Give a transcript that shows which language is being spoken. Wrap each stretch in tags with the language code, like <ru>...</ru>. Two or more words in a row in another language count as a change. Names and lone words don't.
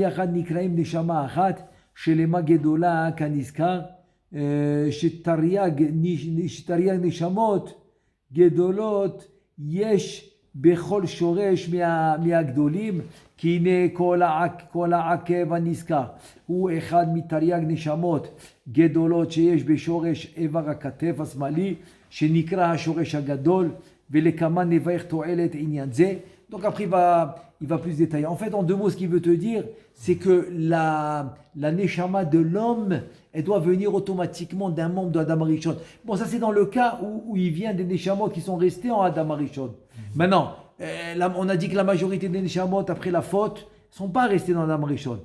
<he>יחד נקראים נשמה אחת, שלמה גדולה כנזכר, שתרי"ג נשמות גדולות יש בכל שורש מהגדולים, כי הנה כל העקב הנזכר הוא אחד מתרי"ג נשמות גדולות שיש בשורש איבר הכתף השמאלי, שנקרא השורש הגדול, ולכמה נברך תועלת עניין זה.</he> <fr>Donc après, il va plus détailler. En fait, en deux mots, ce qu'il veut te dire, c'est que la neshama de l'homme, elle doit venir automatiquement d'un membre de Adam Arishon. Bon, ça c'est dans le cas où il vient des neshamot qui sont restés en Adam Arishon. Maintenant, on a dit que la majorité des neshamot, après la faute, ne sont pas restés dans Adam Arishon.</fr>